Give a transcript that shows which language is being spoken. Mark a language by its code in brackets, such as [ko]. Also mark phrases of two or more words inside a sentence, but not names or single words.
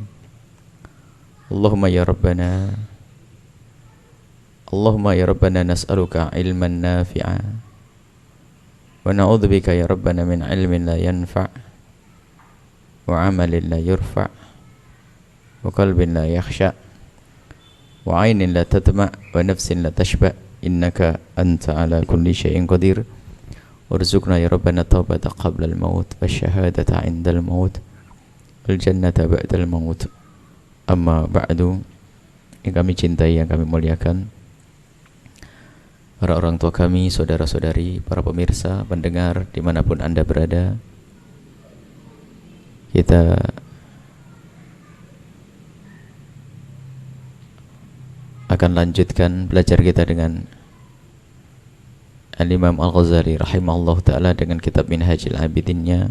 [ar] اللهم يا ربنا نسألك علما نافعا ونعوذ بك يا ربنا من علم لا ينفع وعمل لا يرفع وقلب لا يخشع وعين لا تدمع ونفس لا تشبع إنك أنت على كل شيء قدير. وارزقنا يا ربنا توبة قبل الموت وشهادة عند الموت والجنة بعد الموت. أما بعد, [id] yang kami cintai, yang kami muliakan, para orang tua kami, saudara-saudari, para pemirsa, pendengar dimanapun Anda berada, kita akan lanjutkan belajar kita dengan Al-Imam Al-Ghazali [ar] رحمه الله تعالى [id] dengan kitab Minhajul Abidinnya.